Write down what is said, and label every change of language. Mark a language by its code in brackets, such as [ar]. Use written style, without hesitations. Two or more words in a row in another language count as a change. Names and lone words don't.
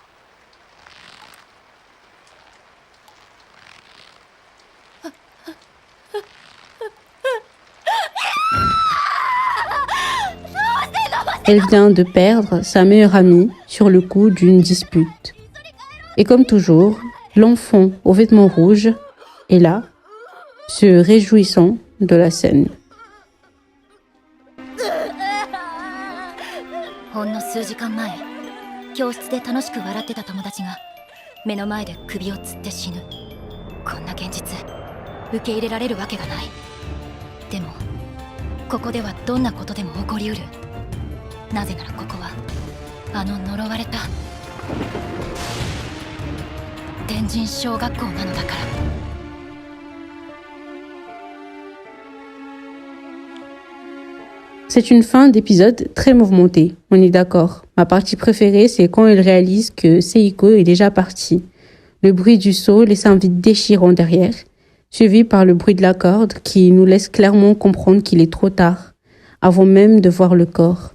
[fr] Elle vient de perdre sa meilleure amie sur le coup d'une dispute. Et comme toujours, l'enfant aux vêtements rouges est là, se réjouissant de la scène. [ja] ほんの数時間前、教室で楽しく笑ってた友達が目の前で首を吊って死ぬ。こんな現実、受け入れられるわけがない。でも、ここではどんなことでも起こりうる。なぜならここはあの呪われた天神小学校なのだから。 [fr] C'est une fin d'épisode très mouvementée, on est d'accord. Ma partie préférée, c'est quand il réalise que Seiko est déjà parti. Le bruit du seau laisse un vide déchirant derrière, suivi par le bruit de la corde qui nous laisse clairement comprendre qu'il est trop tard, avant même de voir le corps.